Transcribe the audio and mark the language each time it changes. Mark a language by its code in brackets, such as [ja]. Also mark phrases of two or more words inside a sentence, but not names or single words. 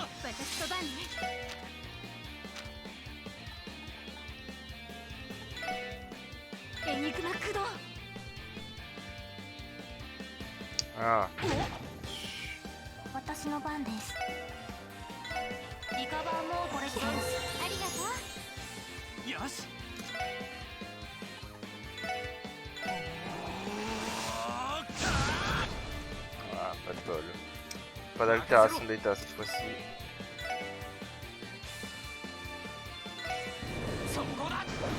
[ja] 私と番ね。エニグマ駆動。ああ。私の番です。リカバーモードです。ありがとう。よし。 [fr] Ah, pas de bol. Pas d'altération d'état cette fois-ci. [ja] そこだ。